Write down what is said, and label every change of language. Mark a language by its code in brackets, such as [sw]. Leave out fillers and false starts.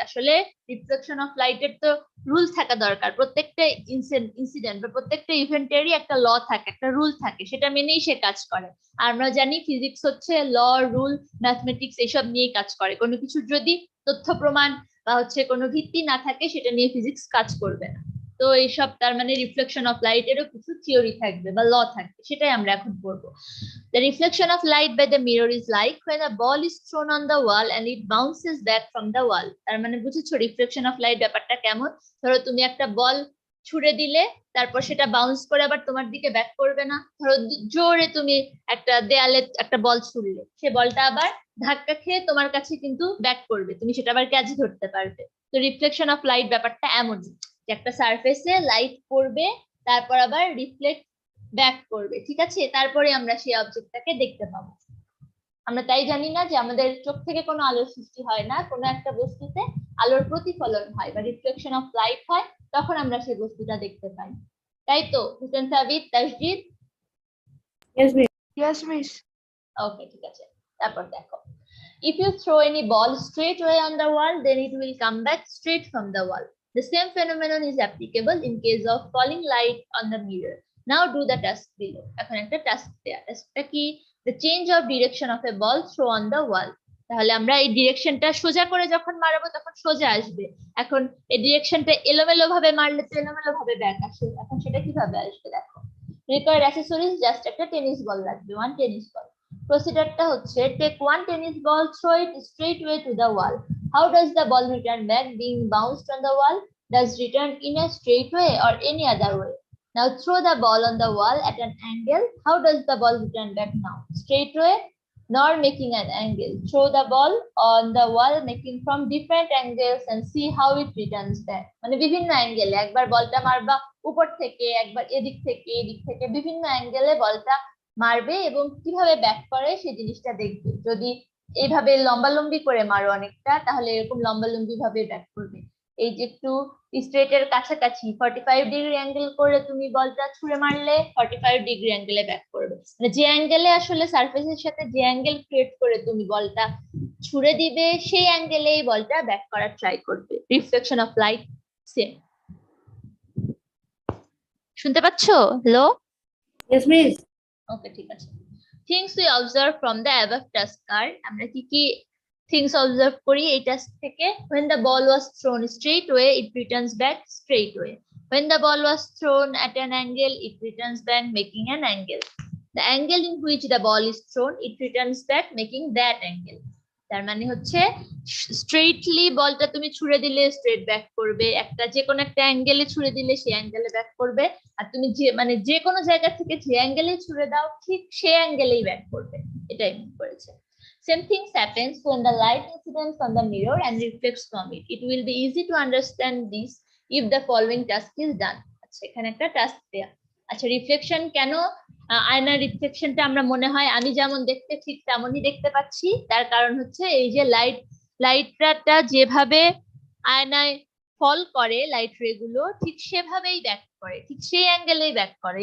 [bn] আসলে reflection of লাইটের তো রুল থাকা দরকার, প্রত্যেকটা ইনসিডেন্ট বা প্রত্যেকটা ইভেন্টেরই একটা ল থাকে, একটা রুল থাকে, সেটা মেনেই সে কাজ করে। আর আমরা জানি ফিজিক্স হচ্ছে ল, রুল, ম্যাথমেটিক্স এইসব নিয়ে কাজ করে। কোনো কিছু যদি তথ্য প্রমাণ বা হচ্ছে কোনো ভিত্তি না থাকে, সেটা নিয়ে ফিজিক্স কাজ করবে না। তো এইসব, তার মানে রিফ্লেকশন অফ লাইট এরও কিছু থিওরি থাকবে বা ল থাকবে, সেটাই আমরা এখন পড়বো। [en] The reflection of light by the mirror is like when a ball is thrown on the wall and it bounces back from the wall. [bn] তার মানে বুঝেছো রিফ্লেকশন অফ লাইট ব্যাপারটা কেমন? ধরো তুমি একটা বল ছুড়ে দিলে, তারপর সেটা বাউন্স করে আবার তোমার দিকে ব্যাক করবে না। ধরো জোরে তুমি একটা দেয়ালে একটা বল ছুড়লে, সে বলটা আবার ধাক্কা খেয়ে তোমার কাছে কিন্তু ব্যাক করবে, তুমি সেটা আবার ক্যাচ ধরতে পারবে। তো রিফ্লেকশন অফ লাইট ব্যাপারটা এমনই, একটা সারফেসে লাইট পড়বে, তারপর আবার রিফ্লেক্ট ব্যাক করবে। ঠিক আছে, তারপরে আমরা সেই অবজেক্টটাকে দেখতে পাবো। আমরা তাই জানি না যে আমাদের চোখ থেকে কোনো আলোর সৃষ্টি হয় না, কোনো একটা বস্তুতে আলোর প্রতিফলন হয় বা রিফ্লেকশন অফ লাইট হয়, তখন আমরা সেই বস্তুটা দেখতে পাই। তাই তো হুসেন সাবিত, তাসজিদ? [en] Yes, miss. [bn] ওকে, ঠিক আছে। তারপর দেখো, [en] if you throw any ball straight away on the wall, then it will come back straight from the wall. The same phenomenon is applicable in case of falling light on the mirror. Now do the task below. [bn] এখন একটা task দেয়া, টাস্কটা কি? [en] The change of direction of a ball thrown on the wall. [bn] তাহলে আমরা এই ডিরেকশনটা সোজা করে যখন মারবো তখন সোজা আসবে। এখন এই ডিরেকশনটা এলোমেলো ভাবে মারলে তো এলোমেলো ভাবে ব্যাক আসে। এখন সেটা কিভাবে আসবে দেখো। [en] Required accessories [bn] জাস্ট একটা টেনিস বল লাগবে, one টেনিস বল। প্রসিডারটা হচ্ছে [en] take one tennis ball, throw it straight way to the wall. How does the ball return back being bounced on the wall? Does return in a straight way or any other way? Now throw the ball on the wall at an angle. How does the ball return back now? Straight way nor making an angle. Throw the ball on the wall making from different angles and see how it returns back. [bn] মানে বিভিন্ন অ্যাঙ্গেলে একবার বলটা মারবা উপর থেকে, একবার এদিক থেকে বিভিন্ন অ্যাঙ্গেলে বলটা মারবে এবং কিভাবে ব্যাক করে সেই জিনিসটা দেখবে। যদি এইভাবে লম্বালম্বি করে মারো অনেকটা, তাহলে এরকম লম্বালম্বি ভাবে ব্যাক করবে। এই যে একটু স্ট্রেটের কাছাকাছি 45 ডিগ্রি অ্যাঙ্গেল করে তুমি বলটা ছুঁড়ে মারলে 45 ডিগ্রি অ্যাঙ্গেলে ব্যাক করবে। মানে যে অ্যাঙ্গেলে আসলে সারফেসের সাথে যে অ্যাঙ্গেল ক্রিয়েট করে তুমি বলটা ছুঁড়ে দিবে সেই অ্যাঙ্গেলেই বলটা ব্যাক করার ট্রাই করবে। Reflection of light same. শুনতে পাচ্ছো? হ্যালো? [en] Yes, miss. [bn] ওকে, ঠিক আছে। [en] Things we observe from the above task are, [bn] আমরা কি কি things observe করি এই task থেকে? [en] When the ball was thrown straight way, it returns back straight way. When the ball was thrown at an angle, it returns back making an angle. The angle in which the ball is thrown, it returns back making that angle. [bn] তার মানে হচ্ছে স্ট্রেটলি বলটা তুমি ছুঁড়ে দিলে straight back করবে, একটা যে কোনো একটা অ্যাঙ্গেলে ছুঁড়ে দিলে সেই অ্যাঙ্গেলে ব্যাক করবে, আর তুমি যে মানে যে কোনো জায়গা থেকে যে অ্যাঙ্গেলে ছুঁড়ে দাও ঠিক সেই অ্যাঙ্গেলেই ব্যাক করবে। এটাই মিন করেছে। [en] Same things happens when the light incidents on the mirror and reflects from it. It will be easy to understand this if the following task is done. [bn] আচ্ছা, এখানে একটা টাস্ক দেয়া। আচ্ছা, রিফ্লেকশন কেন? আয়নার রিফ্লেকশনটা আমরা মনে হয় আমি যেমন দেখতে ঠিক তেমনই দেখতে পাচ্ছি। তার কারণ হচ্ছে এই যে লাইটটা যেভাবে আয়নায় ফল করে, লাইট রে গুলো ঠিক সেভাবেই ব্যাক করে, ঠিক সেই অ্যাঙ্গেলেই ব্যাক করে।